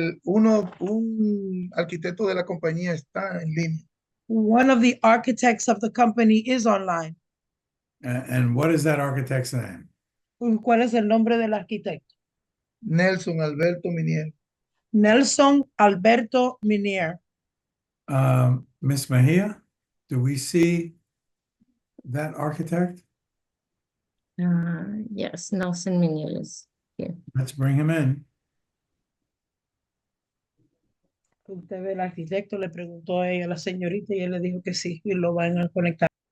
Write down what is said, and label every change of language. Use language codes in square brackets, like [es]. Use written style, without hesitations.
[es] Un arquitecto de la compañía está en línea. [en] One of the architects of the company is online. And what is that architect's name? [es] ¿Cuál es el nombre del arquitecto? Nelson Alberto Minier. Nelson Alberto Minier. [en] Ms. Mejia, do we see that architect? Yes, Nelson Miniel is here. Let's bring him in. [es] Usted ve el arquitecto, le preguntó a ella, la señorita, y él le dijo que sí, y lo van a conectar.